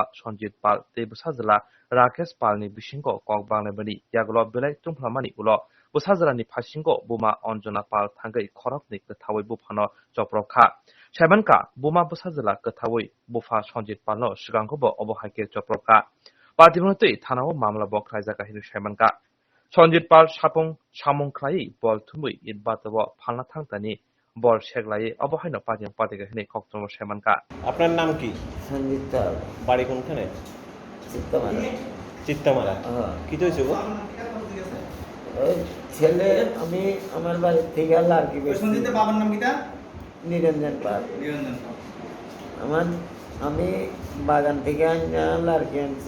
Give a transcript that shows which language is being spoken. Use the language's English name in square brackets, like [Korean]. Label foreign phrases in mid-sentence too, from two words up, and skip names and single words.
[Kok Borok] सन्जित पाल ते बसा जला राकेश पालनि बिसिंगो कक बांलायबानि यागलो बेलाय तुमफ्लामानि उलो बसाजरानि फासिंगो बुमा अंजना पाल थांगै खरकनि गोथावै बुफानो चप्रखा सेमानका बुमा बसाजला गोथावै बुफा सन्जित पालनो सिगांखौबो अबहायके चप्रखा पादिमुनतै थानाव मामला बख्रायजागा हिनु सेमानका सन्जित पाल सापुं सामुंख्लायै बल थुमै इदबातव फालना थांतानि बल सेगलायै अबहायनो पादिम पादिगा हिनै कक्तमा सेमानका। [Bangla] আপনার নাম কি? সঞ্জিত পাল। বাড়ি কোনখানে? চিত্তামারা। কি হয়েছে গো? ওই ছেলে আমি আমার বাড়ি থেকে লাড়কি বেশি। সঞ্জিতের বাবার নাম কিটা? নিরঞ্জন পাল। আমি বাগান থেকে লাড়কি আনছি।